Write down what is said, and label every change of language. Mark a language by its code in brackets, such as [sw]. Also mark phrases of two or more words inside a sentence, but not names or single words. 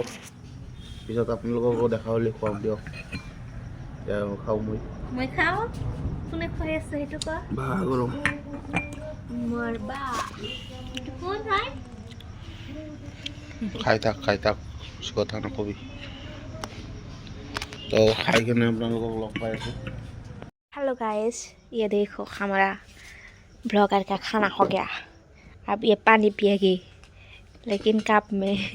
[as] পিছত আপোনালোককো দেখা হ'লে খুৱাম দিয়ক। এতিয়া খাওঁ মই খাওঁ। কোনে খুৱাই আছে সেইটো কোৱা? বা গৰম মোৰ বা এইটো কোন হয়? খাই থাক কথা নকবি। [hi] तो खाई के हम लोग लग पाए थे। हेलो गाइस, ये देखो हमारा ब्लॉगर का खाना हो गया। अब ये पानी पिएगी लेकिन कप में।